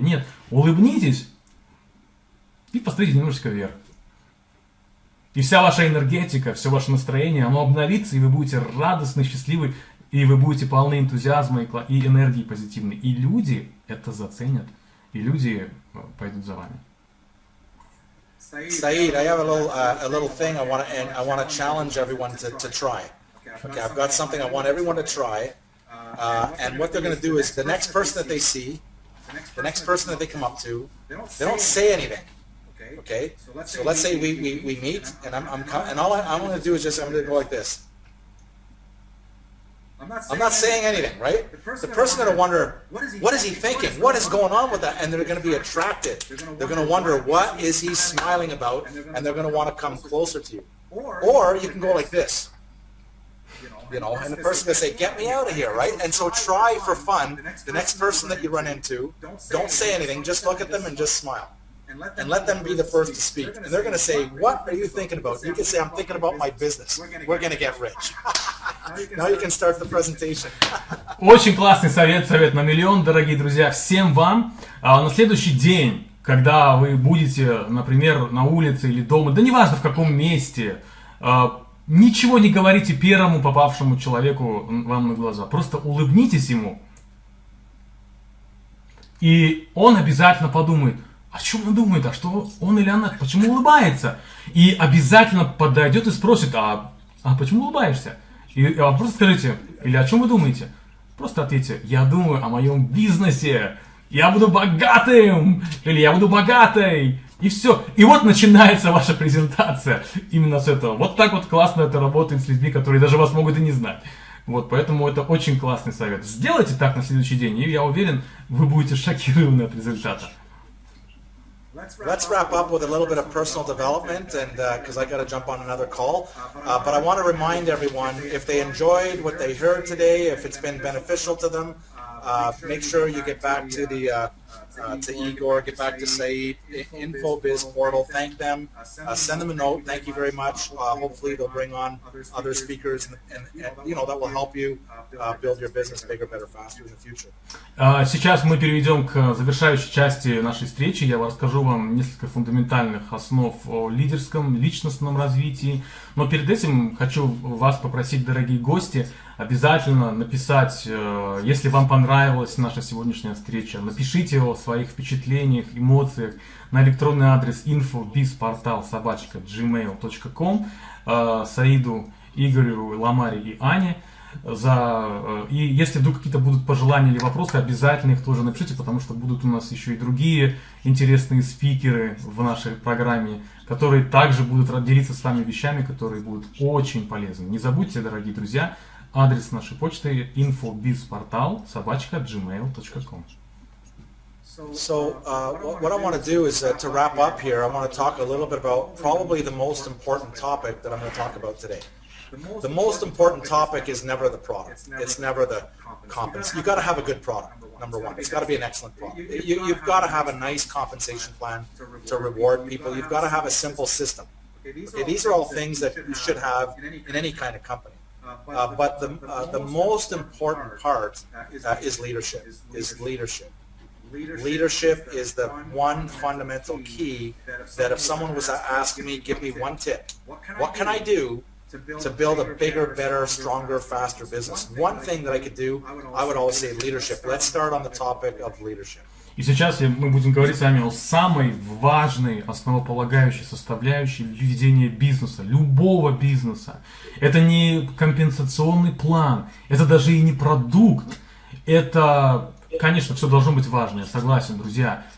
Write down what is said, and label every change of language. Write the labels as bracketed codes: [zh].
[ru] Нет, улыбнитесь и посмотрите немножечко вверх. И вся ваша энергетика, все ваше настроение, оно обновится, и вы будете радостны, счастливы, и вы будете полны энтузиазма и энергии позитивной. И люди это заценят, и люди пойдут за вами. [en] Saeed, I have a little thing I want to challenge everyone to try. Okay, I've got something I want everyone to try, and what they're going to do is the next person that they see, the next person that they come up to, they don't say anything. Okay, so let's say we meet, and all I'm going to do is I'm going to go like this. I'm not saying anything, right? The person going to wonder, what is he thinking? What is going on with that? And they're going to be attracted. They're going to wonder, what is he smiling about? And they're going to want to come closer to you. Or you can go like this, and the person going to say, get me out of here, right? And so try for fun. The next person that you run into, don't say anything. Just look at them and just smile. And let them be the first to speak. And they're going to say, what are you thinking about? You can say, I'm thinking about my business. We're going to get rich. Now you can start the presentation. [ru] Очень классный совет на миллион, дорогие друзья. Всем вам. На следующий день, когда вы будете, например, на улице или дома, да неважно в каком месте, ничего не говорите первому попавшему человеку вам на глаза. Просто улыбнитесь ему. И он обязательно подумает, о чем он думает, а что он или она, почему улыбается? И обязательно подойдет и спросит, а почему улыбаешься? И просто скажите, или о чем вы думаете? Просто ответьте, я думаю о моем бизнесе, я буду богатым, или я буду богатой, и все. И вот начинается ваша презентация именно с этого. Вот так вот классно это работает с людьми, которые даже вас могут и не знать. Вот, поэтому это очень классный совет. Сделайте так на следующий день, и я уверен, вы будете шокированы от результата. [en] Let's wrap up with a little bit of personal development, and because I got to jump on another call. But I want to remind everyone, if they enjoyed what they heard today, if it's been beneficial to them, make sure you get back to to Igor, get back to Saeed, Infobizportal, thank them, send them a note, thank you very much. Hopefully they'll bring on other speakers, and that will help you build your business bigger, better, faster in the future. [ru] Сейчас мы перейдем к завершающей части нашей встречи. Я расскажу вам несколько фундаментальных основ о лидерском, личностном развитии. Но перед этим хочу вас попросить, дорогие гости, обязательно написать, если вам понравилась наша сегодняшняя встреча, напишите о своих впечатлениях, эмоциях на электронный адрес infobizportal@gmail.com Саиду, Игорю, Ламаре и Ане. И если вдруг какие-то будут пожелания или вопросы, обязательно их тоже напишите, потому что будут у нас еще и другие интересные спикеры в нашей программе, которые также будут делиться с вами вещами, которые будут очень полезны. Не забудьте, дорогие друзья, адрес нашей почты infobizportal@gmail.com. [en] So what I want to do is to wrap up here, I want to talk a little bit about probably the most important topic that I'm going to talk about today. The most important topic is never the product. It's never the compensation. You've got to have a good product, number one. It's got to be an excellent product. You've got to have a nice compensation plan to reward people. You've got to have a simple system. Okay, these are all things that you should have in any kind of company. But the most important part is leadership. Leadership is the one fundamental key that if someone was asking me, give me one tip, what can I do to build a bigger, better, stronger, faster business? One thing that I could do, I would always say leadership. Let's start on the topic of leadership. [ru] И сейчас мы будем говорить с вами о самой важной, основополагающей составляющей ведения бизнеса, любого бизнеса. Это не компенсационный план, это даже и не продукт. Это, конечно, все должно быть важно, я согласен, друзья.